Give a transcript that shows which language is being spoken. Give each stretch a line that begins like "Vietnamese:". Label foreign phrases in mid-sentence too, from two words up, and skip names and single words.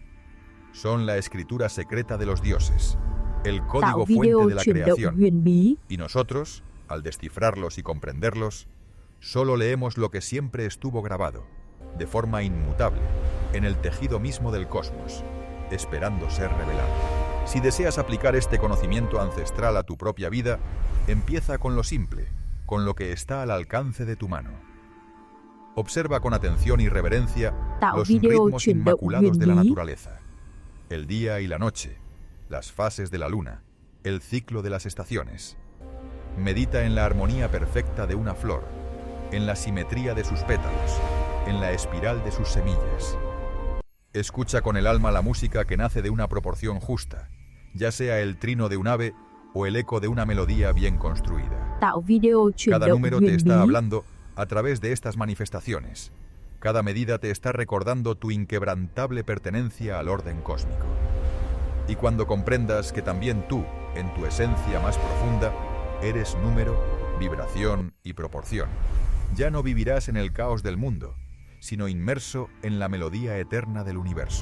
Spanish: Son la escritura secreta de los dioses, el código
Vietnamese: Tạo
Spanish: fuente
Vietnamese: video
Spanish: de la
Vietnamese: chuyển động
Spanish: creación.
Vietnamese: huyền bí.
Spanish: Y nosotros, al descifrarlos y comprenderlos, solo leemos lo que siempre estuvo grabado, de forma inmutable, en el tejido mismo del cosmos, esperando ser revelado. Si deseas aplicar este conocimiento ancestral a tu propia vida, empieza con lo simple, con lo que está al alcance de tu mano. Observa con atención y reverencia
Vietnamese: Tạo
Spanish: los
Vietnamese: video
Spanish: ritmos
Vietnamese: chuyển động
Spanish: inmaculados
Vietnamese: huyền
Spanish: de la
Vietnamese: bí.
Spanish: naturaleza, el día y la noche, las fases de la luna, el ciclo de las estaciones. Medita en la armonía perfecta de una flor, en la simetría de sus pétalos, en la espiral de sus semillas. Escucha con el alma la música que nace de una proporción justa, ya sea el trino de un ave o el eco de una melodía bien construida.
Vietnamese: Tạo video chuyển
Spanish: Cada
Vietnamese: động
Spanish: número te
Vietnamese: huyền
Spanish: está
Vietnamese: bí.
Spanish: hablando a través de estas manifestaciones. Cada medida te está recordando tu inquebrantable pertenencia al orden cósmico. Y cuando comprendas que también tú, en tu esencia más profunda, eres número, vibración y proporción, ya no vivirás en el caos del mundo, sino inmerso en la melodía eterna del universo.